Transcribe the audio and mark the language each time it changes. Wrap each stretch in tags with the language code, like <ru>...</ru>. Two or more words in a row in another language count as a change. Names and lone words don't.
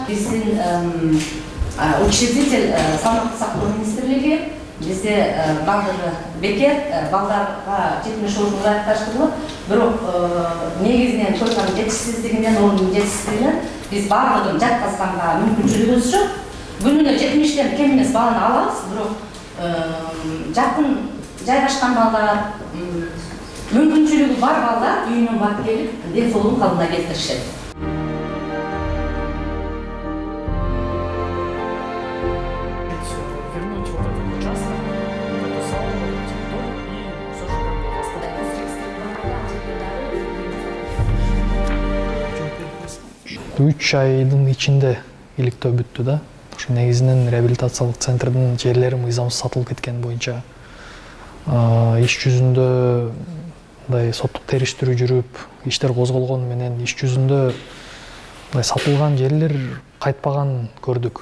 <ky>Биздин учредитель саламаттык сактоо министрлиги бизде баардыгы бекер, балдарга жетимиш ырайыпташтырылып, бирок негизинен койган жетишсиздигинен, ордун жетишсиздигинен биз баардыгын жаткызганга мүмкүнчүлүгүбүз жок. Күнүнө 70тен кем эмес баланы алабыз, бирок жакын жайгашкан балдар, мүмкүнчүлүгү бар балдар үйүнөн барып келип, ден соолугун калыбына келтиришет.</ky> <ru>Вернуть вот этот участок, вот эту салоновую территорию и все же как бы восстановить.</ru> <ky>3 айдын ичинде иликтөө бүттү да. Ошо негизинен реабилитациялык центрдин жерлери мыйзамсыз сатылып кеткен боюнча иш жүзүндө мындай соттук териштирүү жүрүп, иштер козголгону менен иш жүзүндө мындай сатылган жерлер кайтпаган көрдүк.</ky>